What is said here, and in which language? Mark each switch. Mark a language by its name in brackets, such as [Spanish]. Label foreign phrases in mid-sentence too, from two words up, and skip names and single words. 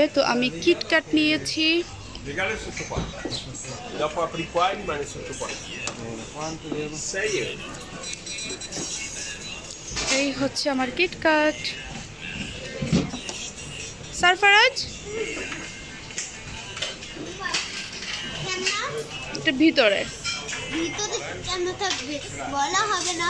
[Bangla] তো আমি কিটক্যাট নিয়েছি। [Italian] Legale sotto qua. Dopo apri qua e rimane sotto qua. Quanto devo? 6 euro. [Bangla] এই হচ্ছে আমার কিটক্যাট। সারফারাজ, এটা ভিতরে কেন থাকবে বলা হবে না।